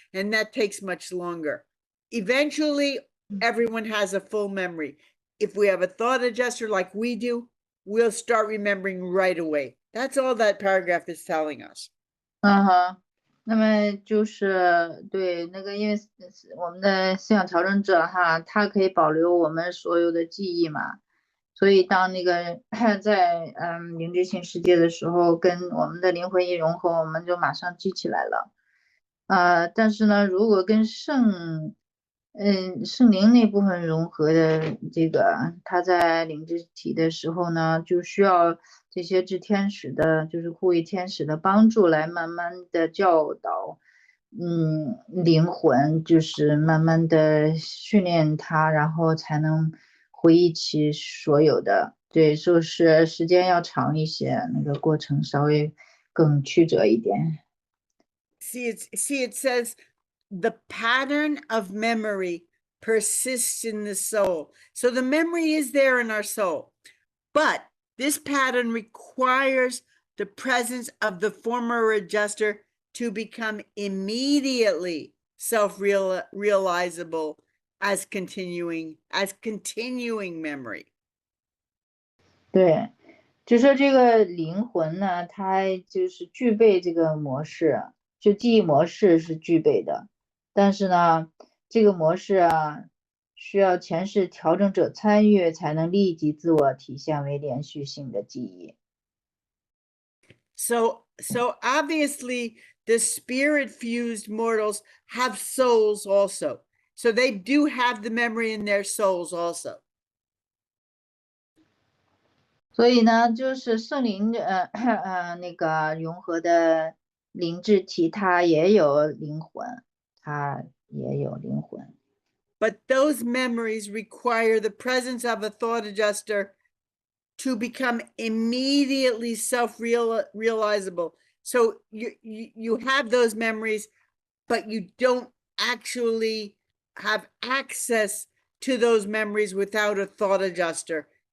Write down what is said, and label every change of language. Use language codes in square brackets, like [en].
[en] And that takes much longer. Eventually, everyone has a full memory. If we have a thought adjuster like we do, we'll start remembering right away. That's all that paragraph is telling us. [zh] 那么就是对那个，因为我们的思想调整者哈，他可以保留我们所有的记忆嘛，所以当那个在灵知性世界的时候，跟我们的灵魂一融合，我们就马上记起来了。但是呢，如果跟圣灵那部分融合的这个，他在灵知体的时候呢，就需要这些智天使的，就是护卫天使的帮助来慢慢的教导，灵魂就是慢慢的训练它，然后才能回忆起所有的。对，就是时间要长一些，那个过程稍微更曲折一点。 [en] See, it says the pattern of memory persists in the soul. So the memory is there in our soul, but this pattern requires the presence of the former adjuster to become immediately self-realizable as continuing memory. [zh] 对，就说这个灵魂呢，它就是具备这个模式，就记忆模式是具备的，但是呢，这个模式啊，需要前世调整者参与，才能立即自我体现为连续性的记忆。 [en] So obviously the spirit fused mortals have souls also. So they do have the memory in their souls also. [zh] 所以呢，就是圣灵那个融合的灵智体，它也有灵魂，它也有灵魂。 [en] But those memories require the presence of a thought adjuster to become immediately self-realizable. So you have those memories, but you don't actually have access to those memories without a thought adjuster.